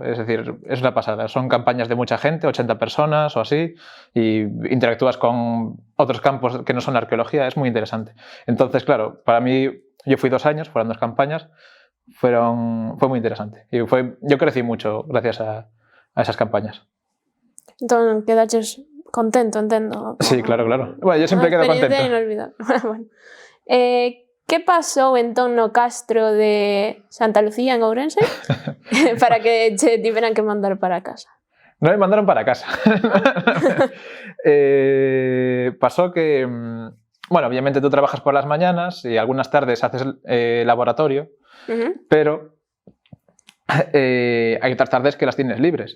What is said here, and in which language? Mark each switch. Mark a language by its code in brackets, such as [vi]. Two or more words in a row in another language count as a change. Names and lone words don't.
[es] Es decir, es una pasada. Son campañas de mucha gente, 80 personas o así, y interactúas con otros campos que no son la arqueología. Es muy interesante. Entonces, claro, para mí, yo fui 2 años, fueron 2 campañas, fue muy interesante. Y yo crecí mucho gracias a esas campañas. [gl] Entón, quedaches contento, entendo. [es] Sí, claro. Bueno, yo siempre quedo contento. Inolvidable. Bueno. [gl] Que pasou entón no castro de Santa Lucía en Ourense para que te tiveran que mandar para casa? [es] No me mandaron para casa. Pasó que, bueno, obviamente tú trabajas por las mañanas y algunas tardes haces laboratorio, pero hay otras tardes que las tienes libres.